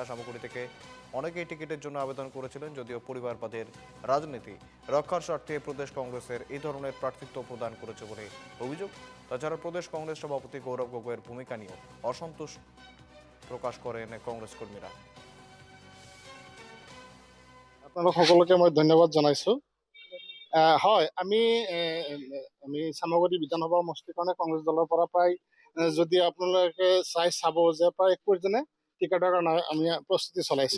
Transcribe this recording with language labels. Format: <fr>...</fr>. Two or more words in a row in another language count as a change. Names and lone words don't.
<bn>সামগ্রী থেকে অনেকেই টিকিটের জন্য আবেদন করেছিলেন, যদিও পরিবারবাদের রাজনীতি রক্ষার স্বার্থে প্রদেশ কংগ্রেসের এই ধরনের প্রার্থিত্ব প্রদান করেছে বলে অভিযোগ। তাছাড়া প্রদেশ কংগ্রেস সভাপতি গৌরব গগৈয়ের ভূমিকা নিয়েও অসন্তোষ প্রকাশ করেন কংগ্রেস কর্মীরা।</bn> <as>আপোনালোক সকলোকে মই ধন্যবাদ জনাইছো। হয়, আমি চামগুৰি বিধানসভা সমষ্টিৰ কাৰণে কংগ্ৰেছ দলৰ পৰা প্ৰায় যদি আপোনালোকে চাব যে প্ৰায় 21 জনে টিকেটৰ কাৰণে আমি প্ৰস্তুতি চলাইছিল।</as>